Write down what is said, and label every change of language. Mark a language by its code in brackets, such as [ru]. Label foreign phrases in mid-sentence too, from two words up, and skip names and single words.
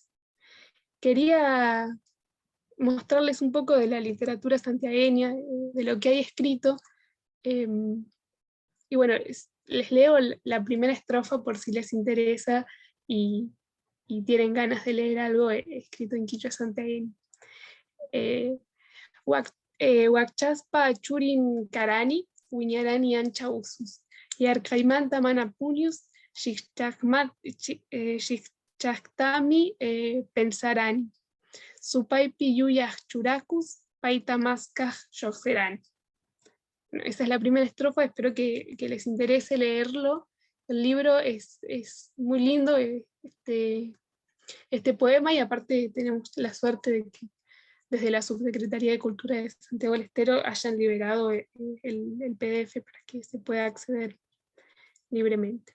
[es] Quería mostrarles un poco de la literatura santiagueña, de lo que hay escrito, y bueno, les leo la primera estrofa por si les interesa y tienen ganas de leer algo escrito en quichua santiagueño. [qu] Huachaspa churin karani, wiñarani ancha usus, y arcaimanta mana puños, shikchaktami pensarani, supaipi yuyaj churacus, paitamascaj yoxerani. [es] Bueno, esa es la primera estrofa, espero que les interese leerlo. El libro es muy lindo, este poema, y aparte tenemos la suerte de que desde la Subsecretaría de Cultura de Santiago del Estero hayan liberado el PDF para que se pueda acceder libremente.